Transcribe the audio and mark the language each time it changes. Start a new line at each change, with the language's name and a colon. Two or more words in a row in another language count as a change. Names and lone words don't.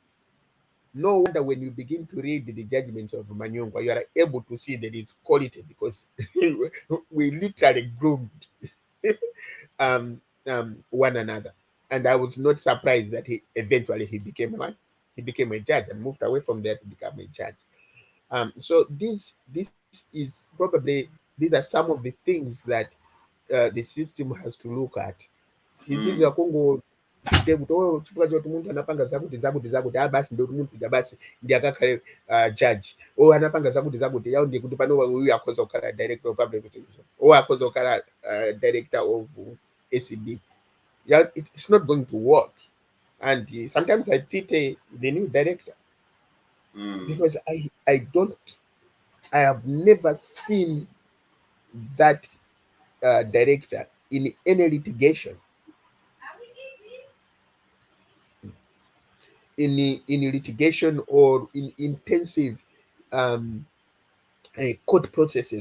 English: No wonder when you begin to read the judgments of Manyungwa, you are able to see that it's quality because we literally groomed um, one another. And I was not surprised that he became one. He became a judge and moved away from there to become a judge. So this is probably these are some of the things that the system has to look at. Mm.
Nyanja: Tisiza kungo chite kuti oh chifukwa choti muntu anapanga zakuti basi ndo muntu ja basi ndiye akakhale judge anapanga zakuti yao ndiye kuti pano uyu akhoza kukhala
English: director of public prosecution
Nyanja: akhoza kukhala
English: director of ACB. Yeah, it's not going to work. And sometimes I pity the new director Mm. because I have never seen that director in any litigation, in litigation or in intensive um, court processes.